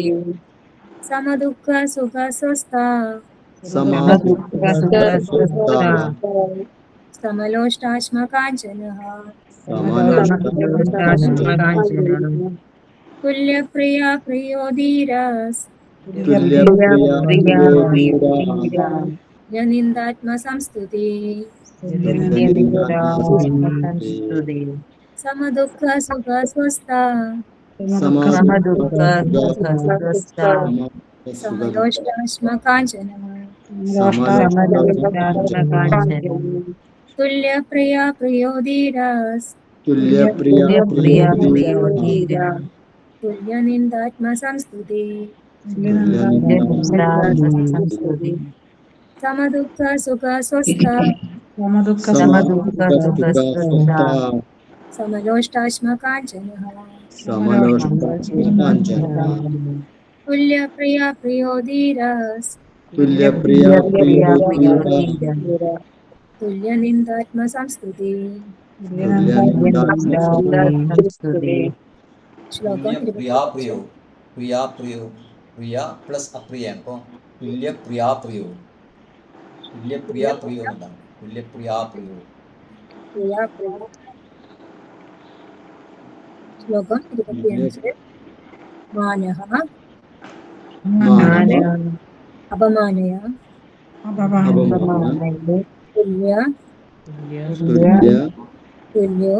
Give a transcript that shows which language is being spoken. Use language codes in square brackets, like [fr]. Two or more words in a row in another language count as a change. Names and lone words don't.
[sa] समदुःख सुख स्वस्थ സമാദുഃഖ സുഖസ്വസ്ഥ समलोष्टाश्म काञ्चनः സമലോഷ്ടാത്മകാഞ്ചന तुल्यप्रिया प्रियो धीरस् തുല്യപ്രിയ പ്രിയോ ധീര निन्दात्मसंस्तुति സംസ്തുതി समदुःख सुख स्वस्थ സമദുഃഖ സുഖസ്വസ്ഥ समलोष्टाश्म काञ्चनः സമദുഃഖാത്മകാഞ്ചന तुल्यप्रिया प्रियो धीरस् തുല്യപ്രിയ പ്രിയ പ്രിയോ പ്രിയോ ധീര ധീര तुल्यनिन्दात्मसंस्तुति സംസ്തുതി समदुःख सुख स्वस्थ സമദുഃഖ സുഖസ്വസ്ഥ समलोष्टाश्म काञ्चनः സമലോഷ്ടാത്മകാഞ്ചന तुल्यप्रिया प्रियो धीरस् തുല്യപ്രിയ പ്രിയോ ധീര तुल्यनिन्दात्मसंस्तुति സംസ്തുതി श्लोकं प्रिया प्रियो प्रिया प्रियो प्रिया प्लस अप्रिय को तुल्य प्रिया प्रियो എന്നാണ് തുല്യ പ്രിയാ പ്രിയോ प्रिया प्रियो श्लोकं 25 मानः अपमानय तुल्य तुल्यो